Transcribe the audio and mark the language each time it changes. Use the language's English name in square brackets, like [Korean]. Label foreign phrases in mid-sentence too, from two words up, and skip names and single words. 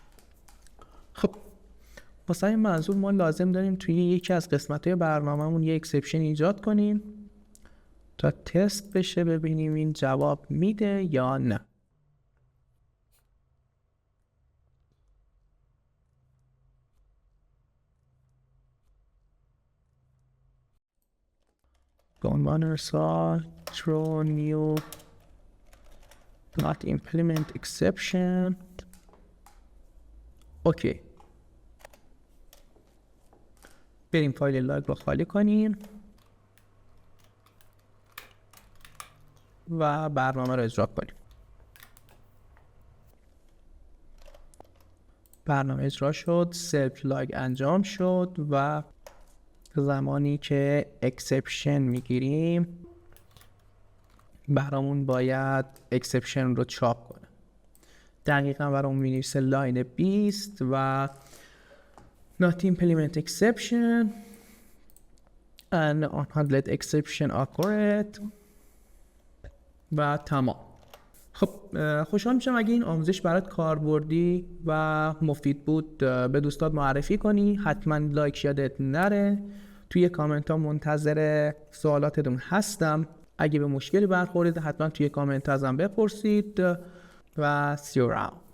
[Persian] خب واسه این منظور ما لازم داریم توی یکی از قسمت‌های برنامه‌مون یه اکسپشن ایجاد کنیم تا تست بشه ببینیم این جواب میده یا نه. به عنوان مثال [English] throw new not implement exception. [Persian] اوکی، بریم فایل لاگ رو خالی کنیم و برنامه رو اجرا کنیم. برنامه اجرا شد، سلف لاگ انجام شد و زمانی که اکسپشن میگیریم برامون باید اکسپشن رو چاپ کنه. دقیقا برامون مینویسه لاین 20 و [English] not implement exception and unhandled exception occurred [Persian] و تمام. خب خوشحال میشم اگه این آموزش برات کاربردی و مفید بود به دوستات معرفی کنی. حتما لایک یادت نره. توی کامنت ها منتظر سوالاتتون هستم. اگه به مشکلی برخورید حتما توی کامنت ازم بپرسید و [English] see you around.